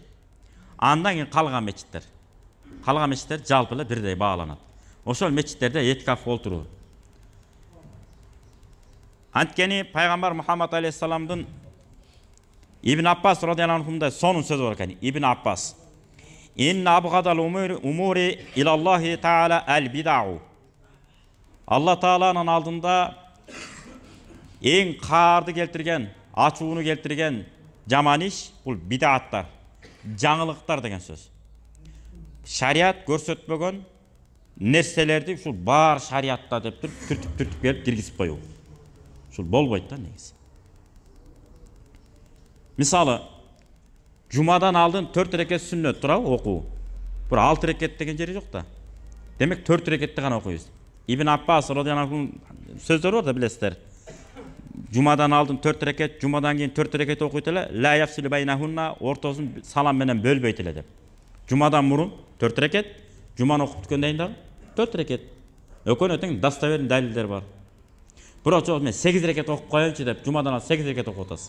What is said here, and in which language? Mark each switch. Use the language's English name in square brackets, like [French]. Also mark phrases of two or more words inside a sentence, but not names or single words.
[Kyrgyz] Андан кийин калган мечиттер. Калган мечиттер жалпы эле бирдей бааланат. Ошол мечиттерде этикафка олтуруу. Анткени пайгамбар Мухаммад алейхиссаламдын Ибн Аббас [Arabic] радияллаху анхумда [Kyrgyz] сонун сөзү бар экен. [Arabic] ابن عباس: "إن أبغض الأمور إلى الله تعالى البدع." [Kyrgyz] Алла Тааланын алдында эң каарды келтирген, ачууну келтирген жаман иш бул бидаттар, жаңылыктар деген сөз. Шариат көрсөтпөгөн нерселерди ушул бар шариатта деп түртүп келип киргизип коюу. Ушул болбойт да негизи. Мисалы, жумадан алдын 4 рекет сүннөт турабы окуу. Бир 6 рекет деген жери жок да. Демек 4 рекетти гана окуйбуз. Ибн Аббас [Arabic] رضي الله عنه [Kyrgyz] сөздөр бар да билесиздер. Жумадан алдын 4 рекет, жумадан кийин 4 рекет окуйт эле, [Arabic] لا يفصل بينهن, [Kyrgyz] ортосун салам менен бөлбөйт эле деп. Жумадан мурун 4 рекет, жуманы окуп бүткөндөн кийин дагы 4 рекет. Экөөнө тең достоверный далилдер бар. Бирок жок мен 8 рекет окуп коеюнчу деп жумадан ал 8 рекет окуп атасыз.